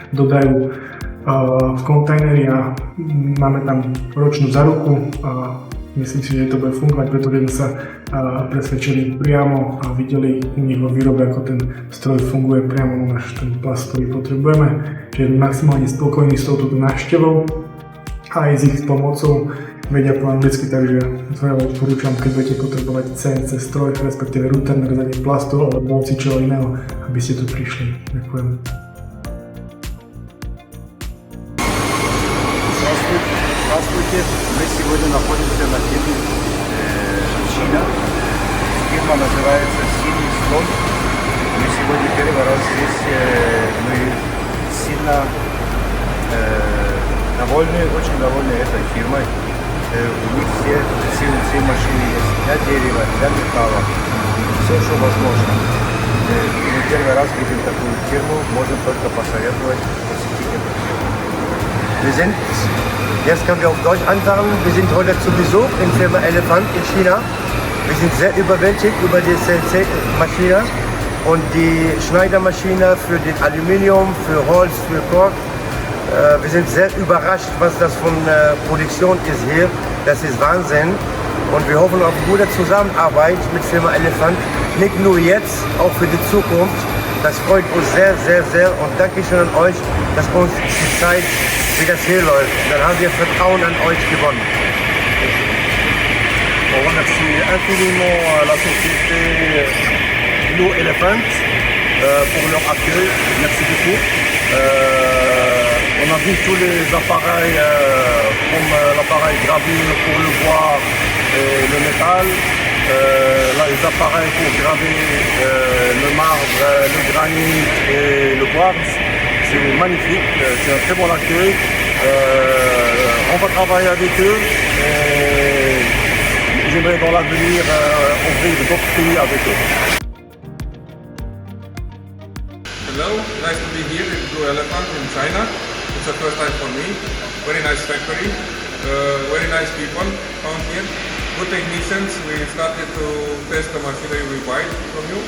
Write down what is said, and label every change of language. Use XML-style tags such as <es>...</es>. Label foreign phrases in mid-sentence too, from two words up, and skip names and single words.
<sk>dodajú v kontajneri a máme tam ročnú záruku Myslím si, že to bude fungovať, pretože sme sa presvedčili priamo a videli u nich vo výrobe, ako ten stroj funguje priamo na náš ten plast, ktorý potrebujeme. Čiže sme maximálne spokojní s touto návštevou a aj s ich pomocou. Vedia po anglicky, takže ja odporúčam, keď budete potrebovať CNC stroj, respektíve router na rezanie plastu alebo čoho iného, aby ste tu prišli. Ďakujem.</sk> <ru>Здравствуйте, мы сегодня находимся на фирме Чина. Фирма называется «Синий слон». Мы сегодня первый раз здесь, мы сильно довольны, очень довольны этой фирмой. У них все CNC машины есть для дерева, для металла, все, что возможно. Мы первый раз видим такую фирму, можем только посоветовать посетить эту фирму.</ru> <de>Jetzt können wir auf Deutsch anfangen. Wir sind heute zu Besuch in Firma Elephant in China. Wir sind sehr überwältigt über die CNC-Maschine und die Schneidermaschine für den Aluminium, für Holz, für Kork. Wir sind sehr überrascht, was das von Produktion ist hier. Das ist Wahnsinn. Und wir hoffen auf gute Zusammenarbeit mit Firma Elephant. Nicht nur jetzt, auch für die Zukunft. Das freut uns sehr, sehr, sehr. Und Dankeschön an euch, dass uns die Zeit, wie das hier läuft. Dann haben wir Vertrauen an euch gewonnen.</de> <fr>On remercie infiniment la société Blue Elephant pour leur accueil. Merci beaucoup. On a vu tous les appareils comme l'appareil gravure pour le bois et le métal. Là, les appareils pour graver le marbre, le granit et le quartz. C'est magnifique, c'est un très bon accueil. On va travailler avec eux et j'aimerais dans l'avenir ouvrir d'autres pays avec eux.</fr> <en>Hello, nice to be here in Blue Elephant in China. It's the first time for me. Very nice factory, very nice people found here. Good technicians. We started to test the machinery we buy from you.</en>